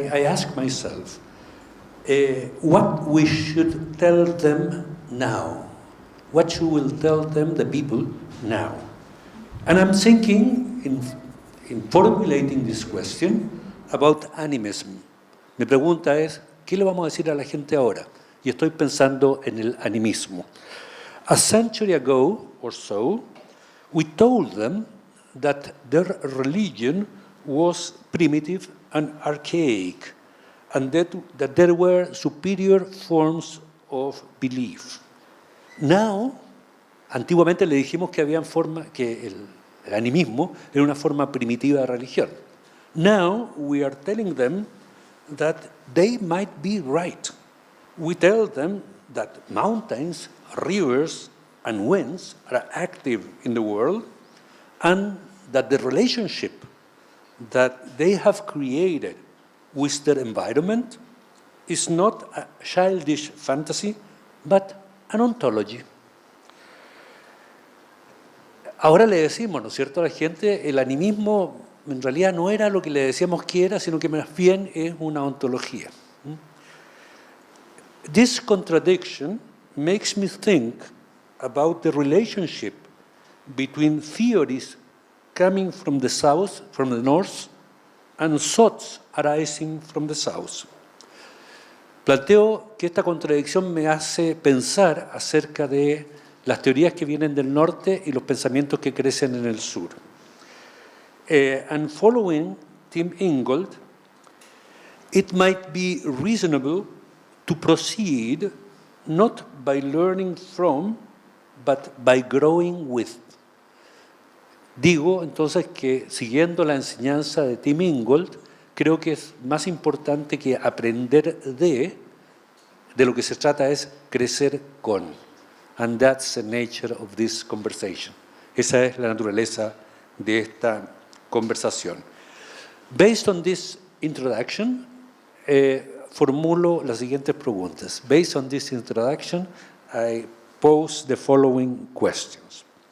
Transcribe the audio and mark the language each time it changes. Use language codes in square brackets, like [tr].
[en] I ask myself, what we should tell them now? What should we tell them, the people, now? And I'm thinking, in formulating this question, about animism. [es] Mi pregunta es, ¿qué le vamos a decir a la gente ahora? Y estoy pensando en el animismo. [en] A century ago or so, we told them that their religion was primitive and archaic, and that there were superior forms of belief. [es] Now, antiguamente le dijimos que había que el animismo era una forma primitiva de religión. [en] Now, we are telling them that they might be right. We tell them that mountains, rivers, and winds are active in the world, and that the relationship that they have created with their environment is not a childish fantasy, but an ontology. [es] Ahora le decimos, ¿no es cierto?, a la gente, el animismo en realidad no era lo que le decíamos que era, sino que más bien es una ontología. [en] This contradiction makes me think about the relationship between theories coming from the south, from the north, and thoughts arising from the south. [es] Planteo que esta contradicción me hace pensar acerca de las teorías que vienen del norte y los pensamientos que crecen en el sur. [en] And following Tim Ingold, it might be reasonable to proceed not by learning from, but by growing with. [es] Digo entonces que siguiendo la enseñanza de Tim Ingold, creo que es más importante que aprender de lo que se trata es crecer con. [en] And that's the nature of this conversation. [es] Esa es la naturaleza de esta conversación. [en] Based on this [es] introduction, formulo las siguientes preguntas. [en] Based on this introduction, I pose the following questions.